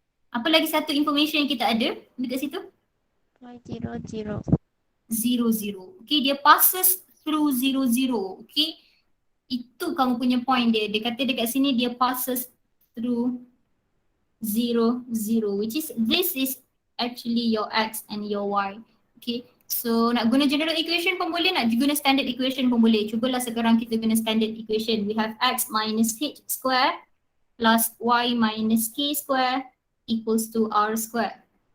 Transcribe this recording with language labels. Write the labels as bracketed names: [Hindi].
[Malay] Apa lagi satu information yang kita ada dekat situ? [English] 0, 0. 0, 0. Okay, [Malay] dia [English] passes through 0, 0. [Malay] Okay, itu kamu punya point dia. Dia kata dekat sini dia [English] passes through 0, 0. Which is, this is actually your x and your y. [Malay] Okay, so nak guna general equation pun boleh, nak guna standard equation pun boleh. Cubalah sekarang kita guna standard equation. [English] We have x minus h square plus y minus k square equals to r square.